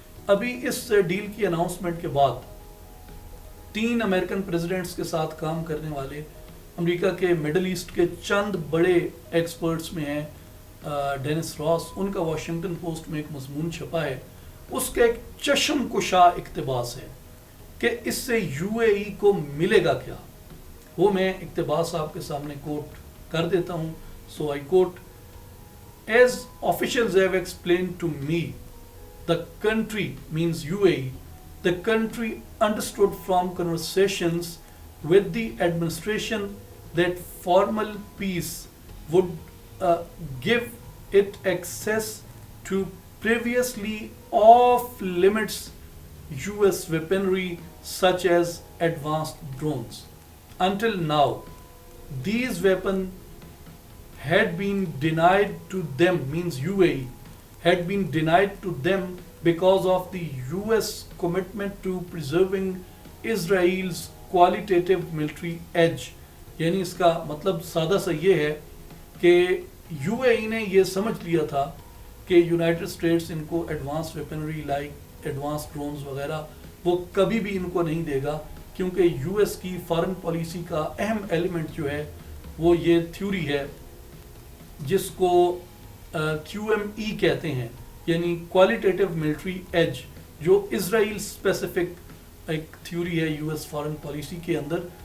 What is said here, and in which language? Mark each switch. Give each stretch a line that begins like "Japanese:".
Urdu: ابھی اس ڈیل کی اناؤنسمنٹ کے بعد 3 امریکن پریزیڈنٹس کے ساتھ کام کرنے والے امریکہ کے مڈل ایسٹ کے چند بڑے ایکسپرٹس میں ہیں ڈینس راس، ان کا واشنگٹن پوسٹ میں ایک مضمون چھپا ہے. اس کا ایک چشم کشا اقتباس ہے کہ اس سے یو اے ای کو ملے گا کیا. وہ میں اقتباس آپ کے سامنے کوٹ کر دیتا ہوں.
English: So I quote: As officials have explained to me, the country, means UAE, the country understood from conversations with the administration that formal peace would give it access to previously off limits US weaponry such as advanced drones. Until now, these weapons had been denied to them, means UAE, had been denied to them because of the US commitment to preserving Israel's qualitative military edge.
Urdu: یعنی اس کا مطلب سادہ سا یہ ہے کہ you اے ای نے یہ سمجھ لیا تھا کہ یونائٹڈ اسٹیٹس ان کو advance weaponry like advance drones وغیرہ وہ کبھی بھی ان کو نہیں دے گا، کیونکہ یو ایس کی فارن پالیسی کا اہم ایلیمنٹ جو ہے وہ یہ تھیوری ہے جس کو کیو ایم ای کہتے ہیں، یعنی کوالٹیٹیو ملٹری ایج، جو اسرائیل اسپیسیفک ایک تھیوری ہے یو ایس فارن پالیسی کے اندر.